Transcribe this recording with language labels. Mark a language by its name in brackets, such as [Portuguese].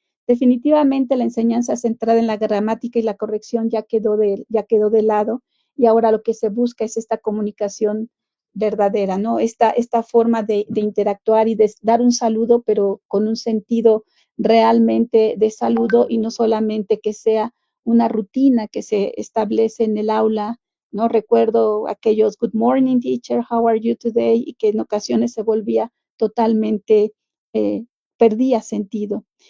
[Spanish] Definitivamente la enseñanza centrada en la gramática y la corrección ya quedó de lado y ahora lo que se busca es esta comunicación verdadera, ¿no? Esta forma de interactuar y de dar un saludo, pero con un sentido realmente de saludo y no solamente que sea una rutina que se establece en el aula, ¿no? Recuerdo aquellos [English] good morning teacher, how are you today? [Spanish] Y que en ocasiones se volvía totalmente, perdía sentido.